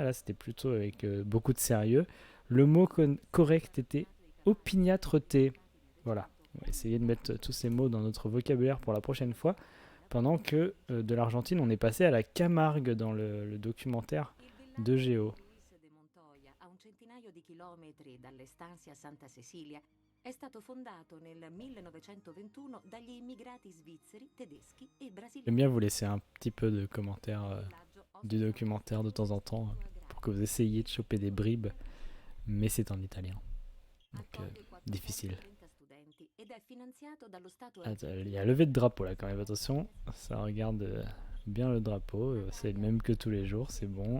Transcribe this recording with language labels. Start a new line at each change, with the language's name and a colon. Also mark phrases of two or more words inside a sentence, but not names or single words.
French: Là, c'était plutôt avec beaucoup de sérieux. Le mot correct était opiniâtreté. Voilà. On va essayer de mettre tous ces mots dans notre vocabulaire pour la prochaine fois. Pendant que de l'Argentine, on est passé à la Camargue dans le documentaire de Géo.
Italian: È stato fondato nel 1921 dagli immigrati svizzeri, tedeschi e brasiliani.
French: J'aime bien vous laisser un petit peu de commentaires du documentaire de temps en temps pour que vous essayiez de choper des bribes, mais c'est en italien, donc difficile. Il y a levé de drapeau là quand même, attention, ça regarde bien le drapeau, c'est le même que tous les jours, c'est bon.